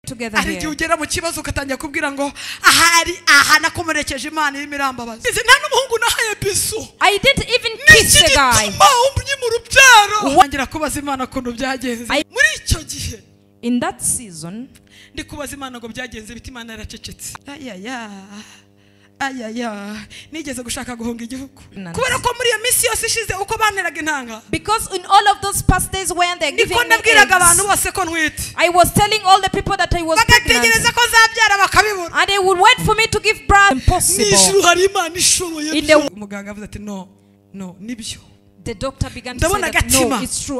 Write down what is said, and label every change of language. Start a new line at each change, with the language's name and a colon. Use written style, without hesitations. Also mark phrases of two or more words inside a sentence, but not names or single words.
English: together here.
Kinyarwanda: Ari ugera mu kibazo ukatangira kubwira ngo aha nakomerekeje Imana irimo irambabaza. Nta n'umuhungu nahaye bisu.
English: I didn't even kiss the guy.
Kinyarwanda: Ngira kubaza Imana kuntu byagenze. Muri icyo gihe.
English: In that season,
Kinyarwanda: ndi kubaza Imana ngo byagenze biti Imana yaracecetse. Nigeze gushaka guhunga igihugu. Kubera ko muri iyo minsi yose ishize uko banteraga intanga.
English: Because in all of those past days when they're giving me eggs, I was telling all the people that I was pregnant. And they would wait for me to give birth. Impossible. The doctor began to say that no, it's true.